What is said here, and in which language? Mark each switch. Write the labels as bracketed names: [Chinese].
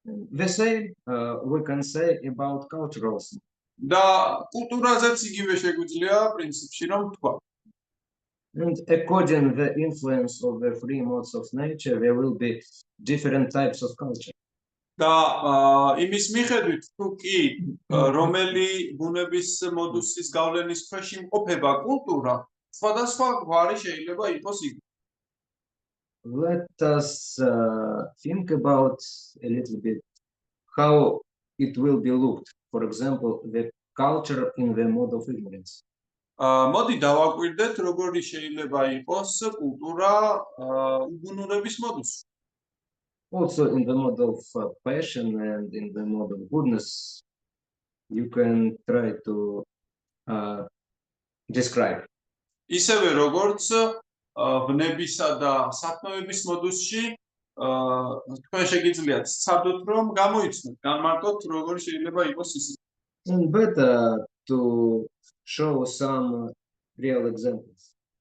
[English] The same we can say about culture also. [Georgian] და კულტურაზეც იგივე შეგვიძლია პრინციპში რომ ვთქვა. [English] And according to the influence of the three modes of nature, there will be different types of culture. [Georgian] და იმის მიხედვით თუ კი რომელი ბუნების მოდუსის გავლენის ქვეშ იმყოფება კულტურა, სხვადასხვა გვარი შეიძლება იყოს იგი. [English] Let us think about a little bit how it will be looked. For example, the culture in the mode of ignorance. [Georgian] მოდი დავაკვირდეთ, როგორი შეიძლება იყოს კულტურა უგუნურების მოდუსში. [English] Also, in the mode of passion and in the mode of goodness, you can try to describe. [Georgian] ისევე როგორც ვნებისა და სათნოების მოდუსში თქვენ შეგიძლიათ სცადოთ რომ გამოიცნოთ, განმარტოთ როგორი შეიძლება იყოს ის. [English] And better to show some real examples.